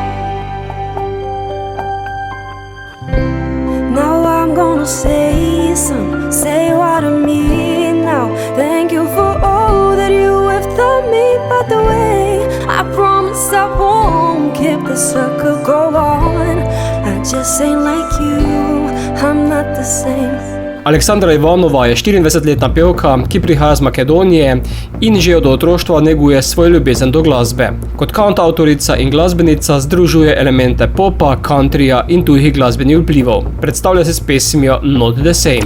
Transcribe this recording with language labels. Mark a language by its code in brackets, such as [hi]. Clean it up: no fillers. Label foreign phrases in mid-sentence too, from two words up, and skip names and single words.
[en] Now I'm gonna say what I mean now. Thank you for all that you have done me. By the way, I promise I won't keep the circle go on. I just ain't like you, I'm not the same. [sl] Aleksandra Ivanova je 24-letna pevka, ki prihaja z Makedonije in že od otroštva neguje svoj ljubezen do glasbe. Kot kantavtorica in glasbenica združuje elemente popa, countryja in tujih glasbenih vplivov. Predstavlja se s pesmijo Not the Same.